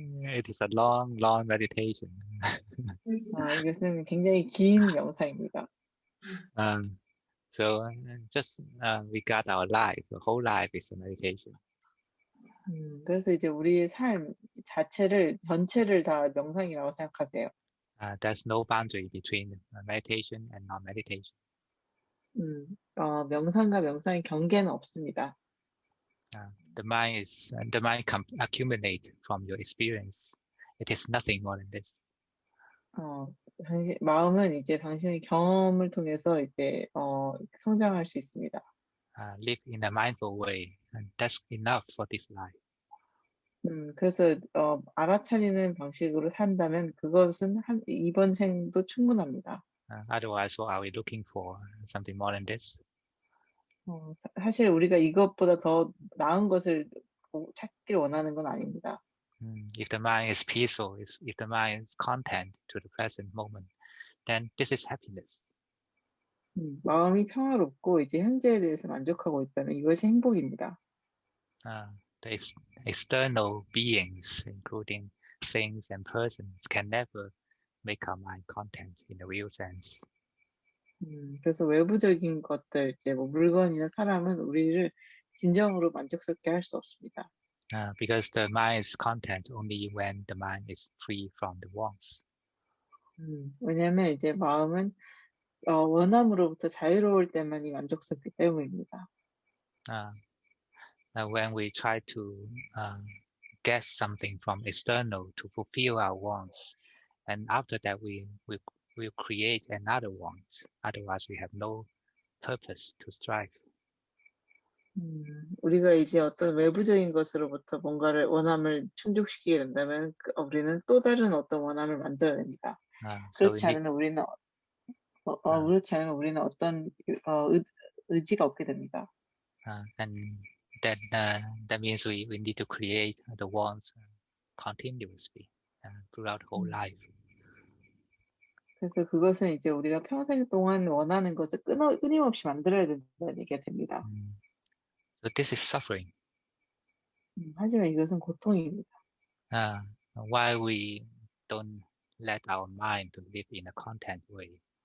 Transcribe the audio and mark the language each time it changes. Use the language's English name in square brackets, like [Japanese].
[English] It is a long, long meditation. [Korean] 이것은 굉장히 긴 명상입니다. [English] So just we got our life. The whole life is a meditation. [Korean] 그래서 이제 우리의 삶 전체를 다 명상이라고 생각하세요. [English] There's no boundary between meditation and non-meditation. [Korean] 명상과 명상의 경계는 없습니다. [English] The mind accumulate from your experience. It is nothing more than this. [Korean] 마음은 이제 당신의 경험을 통해서 이제 성장할 수 있습니다. [English] Live in a mindful way, and that's enough for this life. [Korean] 그래서 알아차리는 방식으로 산다면 그것은 이번 생도 충분합니다. [English] Otherwise, what are we looking for? Something more than this? [Korean] 사실 우리가 이것보다 더 나은 것을 찾길 원하는 건 아닙니다. [English] If the mind is peaceful, if the mind is content to the present moment, then this is happiness. [Korean] 마음이 평화롭고 이제 현재에 대해서 만족하고 있다면 이것이 행복입니다. [English] The external beings, including things and persons, can never make our mind content in the real sense. [Korean] 그래서 외부적인 것들, 이제 뭐 물건이나 사람은 우리를 진정으로 만족스럽게 할 수 없습니다. [English] Because the mind is content only when the mind is free from the wants. [Korean] 왜냐하면 이제 마음은 원함으로부터 자유로울 때만이 만족스럽기 때문입니다. [English] When we try to get something from external to fulfill our wants, and after that we create another want. Otherwise, we have no purpose to strive. [Korean] 우리가 이제 어떤 외부적인 것으로부터 뭔가를 원함을 충족시키게 된다면 우리는 또 다른 어떤 원함을 만들어냅니다. 그렇지 않으면 우리는 어떤 의지가 없게 됩니다. [English] And that means we need to create the wants continuously throughout the whole life. [Korean] 그래서 그것은 이제 우리가 평생 동안 원하는 것을 끊임없이 만들어야 된다는 얘기가 됩니다. [English] So this is suffering. [Korean] 하지만 이것은 고통입니다. [English] Why we don't let our mind to live in a content way?